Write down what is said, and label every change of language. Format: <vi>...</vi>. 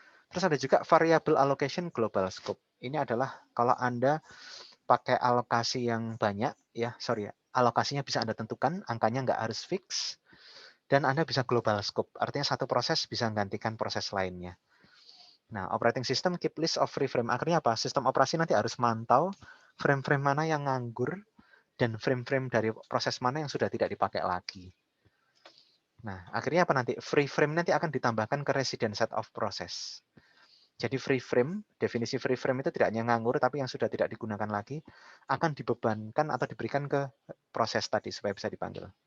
<id>Terus ada juga variable allocation global scope. Ini adalah kalau Anda pakai alokasi yang banyak, alokasinya bisa Anda tentukan, angkanya nggak harus fix, dan Anda bisa global scope. Artinya satu proses bisa menggantikan proses lainnya. Nah,</id> <en>operating system keep list of free frame.</en> <id>Akhirnya apa? Sistem operasi nanti harus mantau frame-frame mana yang nganggur dan frame-frame dari proses mana yang sudah tidak dipakai lagi. Nah, akhirnya apa nanti? Free frame nanti akan ditambahkan ke resident set of process. Jadi free frame, definisi free frame itu tidak hanya nganggur, tapi yang sudah tidak digunakan lagi akan dibebankan atau diberikan ke proses tadi supaya bisa dipanggil.</id>